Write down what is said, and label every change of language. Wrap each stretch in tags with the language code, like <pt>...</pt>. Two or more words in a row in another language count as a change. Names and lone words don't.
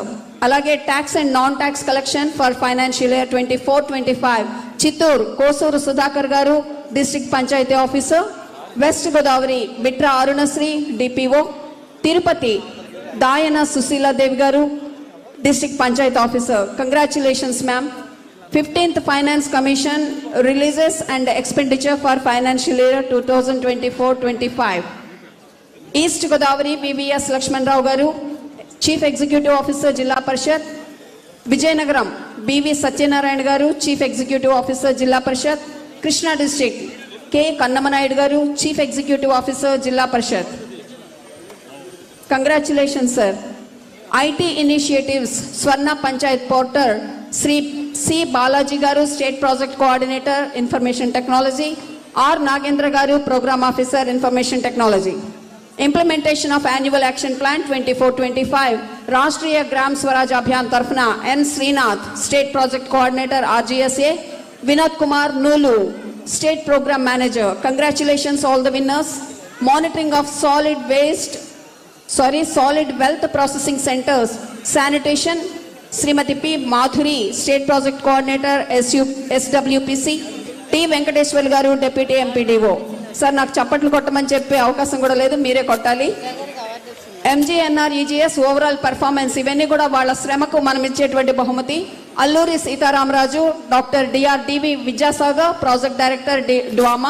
<te>అలాగే</te> <en>tax and non tax collection for financial year</en> <te>24-25 చిత్తూరు కోసూరు సుధాకర్ గారు,</te> <en>district panchayat officer.</en> <te>వెస్ట్ గోదావరి బిట్రా అరుణశ్రీ డిపిఓ. తిరుపతి దాయన సుశీలాదేవి గారు,</te> <en>district panchayat officer. congratulations ma'am. 15th Finance Commission releases and expenditure for financial year 2024-25. East Godavari VVS Lakshman Rao Garu, Chief Executive Officer Jilla Parishad. Vijayanagaram BV Satyanarayan Garu, Chief Executive Officer Jilla Parishad. Krishna District K. Kannamanayudu Garu, Chief Executive Officer Jilla Parishad. Congratulations sir. IT Initiatives Swarna Panchayat Portal Sri C. Balaji Garu, State Project Coordinator, Information Technology. R. Nagendra Garu, Program Officer, Information Technology. Implementation of Annual Action Plan 24-25. Rashtriya Gram Swaraj Abhiyan Tarfna. N. Srinath, State Project Coordinator, RGSA. Vinod Kumar Nulu, State Program Manager. Congratulations all the winners. Monitoring of solid wealth processing centers. Sanitation. Srimati P. Madhuri, State Project Coordinator, SWPC. T. Venkateshwar Garu, Deputy MPDO.</en> <te>Sir, నాకు చప్పట్లు కొట్టమని చెప్పే అవకాశం కూడా లేదు, మీరే కొట్టాలి. MGNRUGS</te> <en>overall performance</en> <te>ఇవన్నీ కూడా వాళ్ళ శ్రమకు మనం ఇచ్చేటువంటి బహుమతి. అల్లూరి సీతారామరాజు, డాక్టర్ DRDV విద్యాసాగర్,</te> <en>project director</en> <te>డ్వామా.</te>